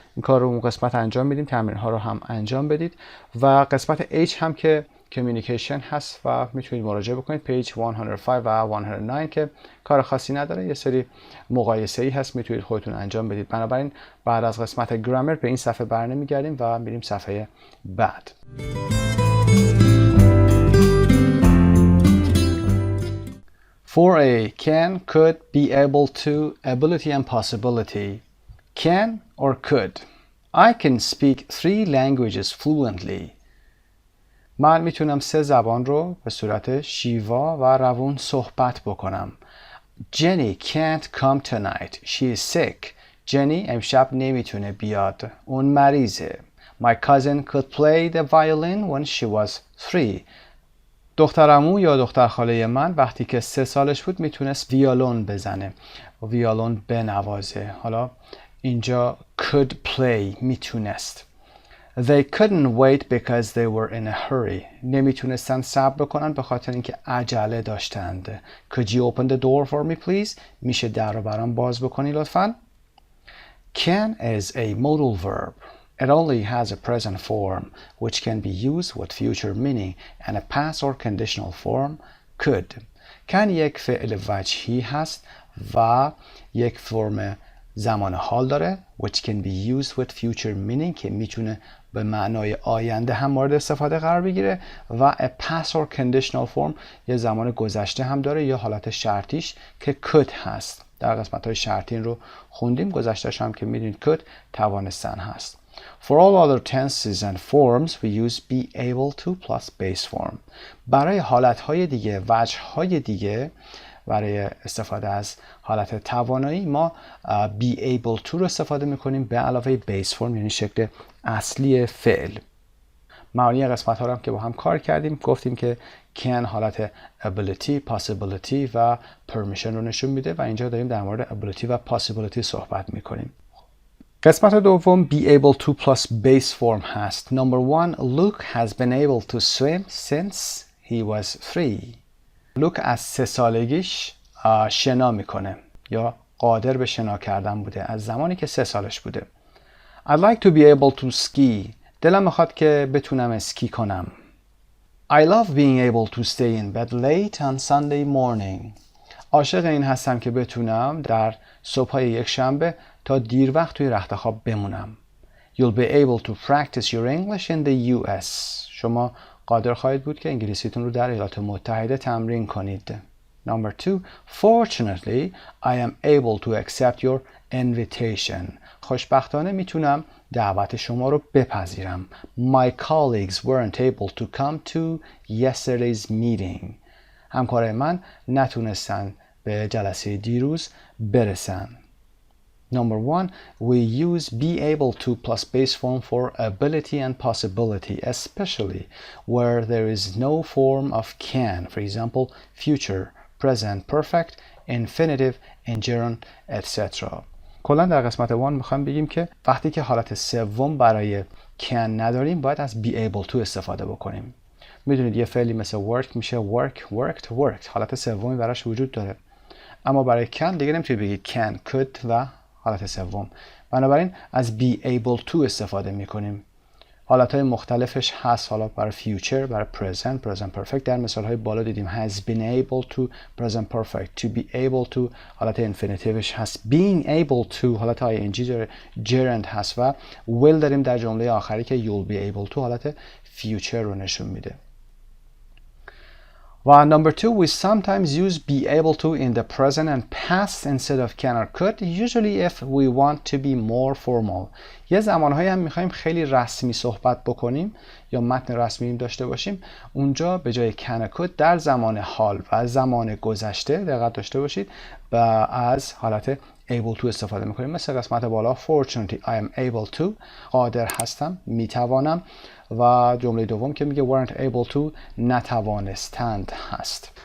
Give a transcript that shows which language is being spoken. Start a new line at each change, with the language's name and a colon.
Persian: این کار رو اون قسمت انجام میدیم، تمرین ها رو هم انجام بدید. و قسمت H هم که communication هست و میتونید مراجعه بکنید پیج 105 و 109 که کار خاصی نداره، یه سری مقایسه ای هست میتونید خودتون انجام بدید. بنابراین بعد از قسمت گرامر به این صفحه برنمیگردیم و میریم صفحه بعد.
English: For a can, could, be able to, ability and possibility. Can or could. I can speak 3 languages fluently.
Persian: من میتونم 3 زبان رو به صورت شیوا و روون صحبت بکنم.
English: Jenny can't come tonight. She is sick.
Persian: جنی امشب نمیتونه بیاد. اون مریضه.
English: My cousin could play the violin when she was 3.
Persian: دخترعمو یا دختر خاله من وقتی که 3 سالش بود میتونست ویولون بزنه، ویولون بنوازه. حالا اینجا could play میتونست.
English: They couldn't wait because they were in a hurry.
Persian: نمیتونستن صبر بکنن به خاطر اینکه عجله داشتند.
English: Could you open the door for me please?
Persian: میشه در رو برام باز بکنی لطفاً؟
English: Can is a modal verb. It only has a present form, which can be used with future meaning, and a past or conditional form, could.
Persian: can یک فعل وجهی هست و یک فرم زمان حال داره
English: which can be used with future meaning
Persian: که میتونه به معنای آینده هم مورد استفاده قرار بگیره و
English: a past or conditional form
Persian: یه زمان گذشته هم داره یا حالت شرطیش که could هست. در قسمت های شرطی رو خوندیم، گذشتهش هم که میدونید could توانستن هست. For all other tenses and forms we use be able to plus base form. برای حالتهای دیگه، وجههای دیگه برای استفاده از حالت توانایی ما be able to رو استفاده میکنیم به علاوه base form یعنی شکل اصلی فعل. معانی قسمت ها رو هم که با هم کار کردیم، گفتیم که can حالت ability, possibility و permission رو نشون میده و اینجا داریم در مورد ability و possibility صحبت میکنیم. قسمت دوم be able to plus base form هست.
English: Number 1 Luke has been able to swim since he was 3.
Persian: لوک از 3 سالگیش شنا میکنه یا قادر به شنا کردن بوده از زمانی که 3 سالش بوده.
English: I'd like to be able to ski.
Persian: دلم میخواد که بتونم اسکی کنم.
English: I love being able to stay in bed late on Sunday morning.
Persian: عاشق این هستم که بتونم در صبح‌های یک شنبه تا دیر وقت توی رخت خواب بمونم.
English: You'll be able to practice your English in the US.
Persian: شما قادر خواهید بود که انگلیسیتون رو در ایالات متحده تمرین کنید.
English: Number 2 Fortunately, I am able to accept your invitation.
Persian: خوشبختانه میتونم دعوت شما رو بپذیرم.
English: My colleagues weren't able to come to yesterday's meeting.
Persian: همکارای من نتونستن به جلسه دیروز برسن.
English: Number 1, we use be able to plus base form for ability and possibility, especially where there is no form of can. For example, future, present, perfect, infinitive, and gerund, etc.
Persian: کلا در قسمت 1 میخوایم بگیم که وقتی که حالت سوم برای can نداریم باید از be able to استفاده بکنیم. میدونید یه فعلی مثل work میشه work, worked, worked. حالت سومی براش وجود داره. اما برای can دیگه نمیتونید بگید can, could و حالت سوم. بنابراین از be able to استفاده میکنیم. حالتهای مختلفش هست، حالا برای future، برای present، present perfect. در مثالهای بالا دیدیم has been able to، present perfect. to be able to حالت infinitivش هست. being able to حالت ing داره. gerund هست و will داریم در جمله آخری که you'll be able to حالت future رو نشون میده.
English: و number two, we sometimes use be able to in the present and past instead of can or could, usually if we want to be more formal.
Persian: یه زمانهایی هم میخوایم خیلی رسمی صحبت بکنیم یا متن رسمی داشته باشیم، اونجا به جای can or could در زمان حال و زمان گذشته دقت داشته باشید و از حالت able to استفاده میکنیم. مثل قسمت بالا
English: fortunately I am able to،
Persian: قادر هستم، میتوانم، و جمله دوم که میگه weren't able to، نتوانستند هست.